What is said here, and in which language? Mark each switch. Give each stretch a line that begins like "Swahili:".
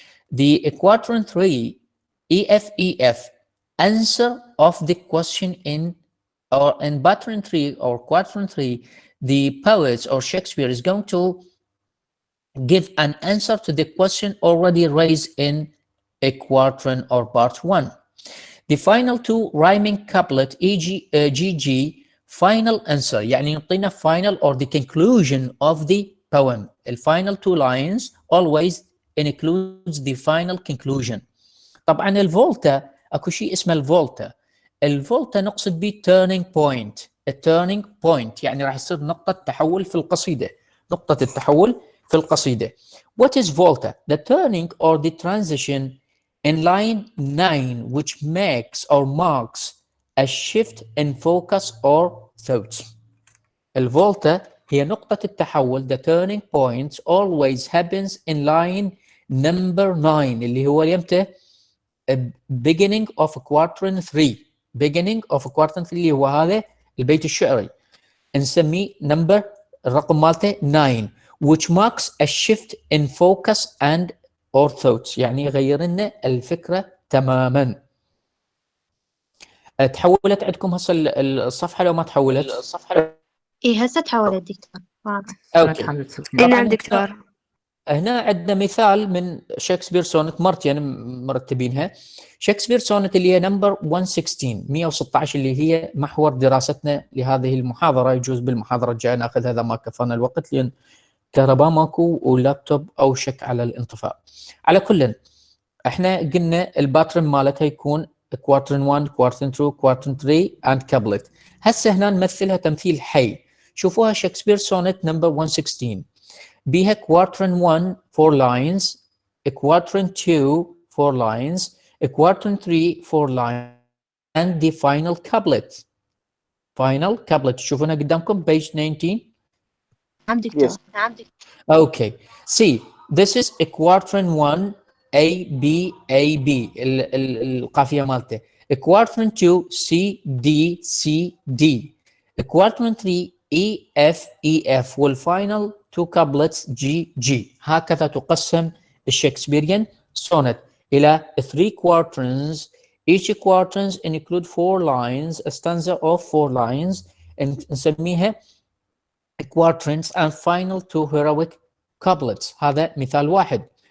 English: The quatrain 3 EF answer of the question in quatrain 3 or quatrain 3 the poets or Shakespeare is going to give an answer to the question already raised in a quatrain or part 1. The final 2 rhyming couplet GG final answer
Arabic: يعني يعطينا
English: final or the conclusion of the poem. The final 2 lines always includes the final conclusion.
Arabic: طبعا الفولتا اكو شيء اسمه الفولتا نقصد به
English: turning point.
Arabic: التيرنينج بوينت يعني راح يصير نقطة تحول في القصيدة. نقطة التحول في القصيدة.
English: What is volta? The turning or the transition in line 9 which makes or marks a shift in focus or thoughts.
Arabic: الفولتا هي نقطة التحول.
English: The turning point always happens in line number 9
Arabic: اللي هو يمتى
English: beginning of quatrain 3. beginning of quatrain 3
Arabic: اللي هو هذا البيت الشعري نسميه نمبر الرقم مالته 9
English: which marks a shift in focus and or thoughts
Arabic: يعني يغير لنا الفكرة تماما. تحولت عندكم هسه الصفحة لو ما تحولت؟ إيه هسه تحولت دكتور. واضح. اوكي. نعم دكتور. هنا عندنا مثال من شكسبير سونت مرتين مرتبينها. شكسبير سونت اللي هي نمبر 116 اللي هي محور دراستنا لهذه المحاضرة. يجوز بالمحاضرة الجاية ناخذ هذا ما كفانا الوقت لأن كهرباء ماكو ولابتوب أو شك على الانطفاء. على كل احنا قلنا الباترن مالتها يكون كواترن 1 كواترن 2 كواترن 3 and كابلت. هسه هنا نمثلها تمثيل حي. شوفوها شكسبير سونت نمبر 116 بيها
English: quatrain 1 4 lines, quatrain 2 4 lines, quatrain 3 4 lines and the final couplet. Final couplet
Arabic: تشوفونها قدامكم
English: page 19.
Arabic: نعم دكتور.
English: Yes.
Arabic: نعم دكتور.
English: Okay. See, this is a quatrain 1 A B
Arabic: القافية مالته.
English: Quatrain 2 C D. Quatrain 3 E F والفاينل 2 couplets G.
Arabic: هكذا تقسم الشكسبيريان sonnet إلى 3 quatrains.
English: Each quatrains include 4 lines, a stanza of 4 lines نسميها quatrains and final 2 heroic couplets.
Arabic: هذا مثال واحد.